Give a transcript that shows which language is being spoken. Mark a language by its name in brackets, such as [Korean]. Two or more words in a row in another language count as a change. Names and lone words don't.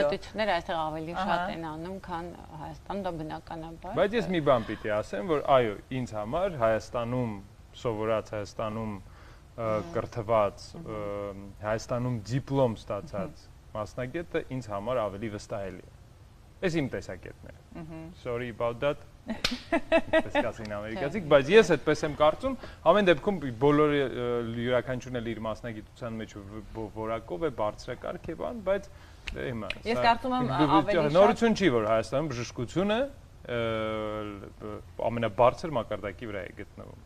[Armenian] միջամտությունները այստեղ ավելի շատ են անում, քան Հայաստանում, դա բնականաբար։ Բայց ես մի բան պիտի ասեմ, որ այո, ինձ համար Հայաստանում սովորած, Հայաստանում կրթված, Հայաստանում դիպլոմ ստացած մասնագետը ինձ համար ավելի վստահելի է։ Այս իմ տեսակետն է։ [English] Sorry about that։ [Armenian] Պես կասին ամերիկացիք, բայց ես այդպես եմ կարծում, ամեն դեպքում բոլորը յուրաքանչյուրն էլ իր մասնագիտության մեջ որակով է, բարձրակարգ է բան, բայց հիմա ես կարծում եմ ավելի շատ նորություն չի, որ Հայաստանում բժշկությունը ամենաբարձր մակարդակի վրա է գտնվում։